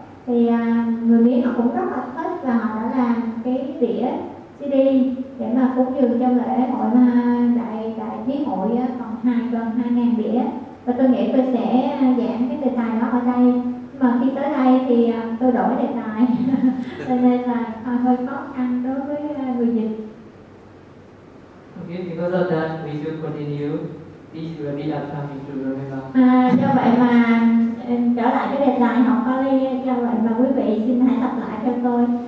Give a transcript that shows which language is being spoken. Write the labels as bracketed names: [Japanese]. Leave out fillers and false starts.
[Vietnamese] Thì người Mỹ họ cũng rất là thích và họ đã làm cái đĩa CD để mà cúng dường trong lễ hội mà đại thí hội còn gần 2.000 đĩa. Và tôi nghĩ tôi sẽ giảng cái đề tài đó ở đây. Nhưng mà khi tới đây thì tôi đổi đề tài cho nên là hơi khó khăn đối với người dịch. [English] Okay, because of that, we should continue. [Vietnamese] Do vậy mà trở lại cái đề tài học Pali, do vậy mà quý vị xin hãy tập lại cho tôi.